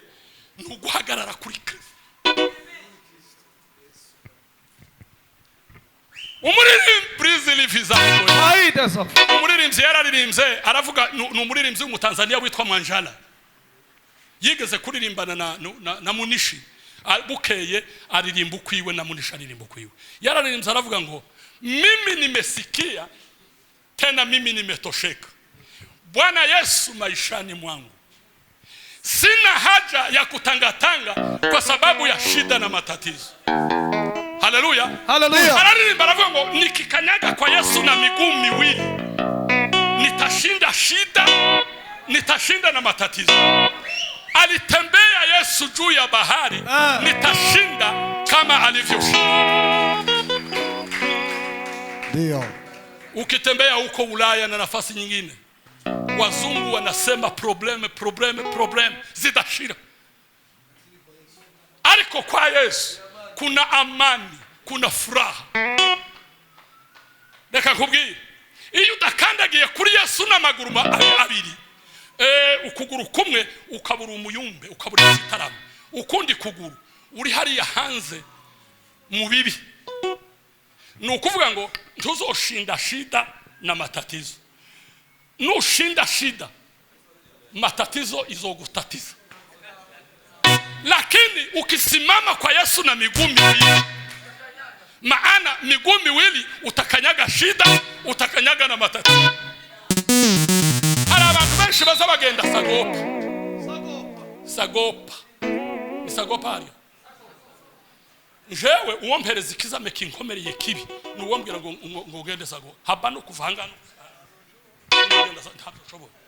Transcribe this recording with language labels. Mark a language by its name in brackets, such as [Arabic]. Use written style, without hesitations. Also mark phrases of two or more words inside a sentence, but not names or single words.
[Kinyarwanda] Nuguhagarara kuri Kristo. Umuririmbyi yararirimbye aravuga, ni umuririmbyi w'umutanzania witwa Mwanjala, yigeze kuririmbana na Munishi, bukeye aririmba ukwiwe na Munishi aririmba ukwiwe. Yararirimbye aravuga ngo [Swahili] mimi nimesikia tena mimi nimetosheka, Bwana Yesu maishani mwangu, sina haja ya kutangatanga kwa sababu ya shida na matatizo. Haleluya. Haleluya. [Kinyarwanda] Baravuga ngo [Swahili] nikikanyaga kwa Yesu na miguu miwili nitashinda shida, nitashinda na matatizo. Alitembea Yesu juu ya bahari, nitashinda kama alivyoshinda. Ndio. Ukitembea huko Ulaya na nafasi nyingine, wazungu wanasema problem zitashira, ariko kwa Yesu kuna amani, kuna furaha. [Kinyarwanda] Reka nkubwire, iyo udakandagiye kuri Yesu n'amaguru abiri, ukuguru kumwe ukabura umuyumbe, ukabura igitaramo, ukundi kuguru uri hariya hanze mu bibi. Nukuvuga ngo ntuzoshinda [Swahili] shida na matatizo. [Kinyarwanda] Nushinda [Swahili] shida, matatizo [Kinyarwanda] izogutatiza. [Swahili] Lakini ukisimama kwa Yesu na miguu miwili, maana miguu miwili utakanyaga shida, utakanyaga na matatizo. [Kinyarwanda] Hari abantu benshi baza bagenda sagopa hariya. Jewe uwompereza ikizame kinkomereye kibi, nuwombwira ngo ugende sagopa. Haba no kuvanga no ugenda ntabwo ushobora.